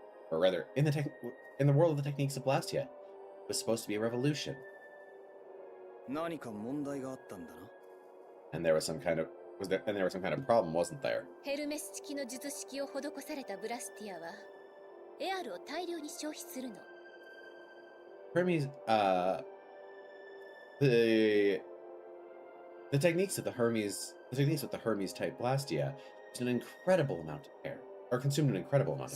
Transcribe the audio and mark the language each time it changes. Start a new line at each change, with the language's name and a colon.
English: Or rather, in the world of the techniques of Blastia. It was supposed to be a revolution.
Japanese: 何か問題があったんだな。
English: And there was some kind of problem, wasn't there?
Japanese: ヘルメス式の術式を施されたブラスティアはエアルを大量に消費するの。
English: Hermes, the techniques with the Hermes type Blastia used an incredible amount of air, or consumed an incredible amount of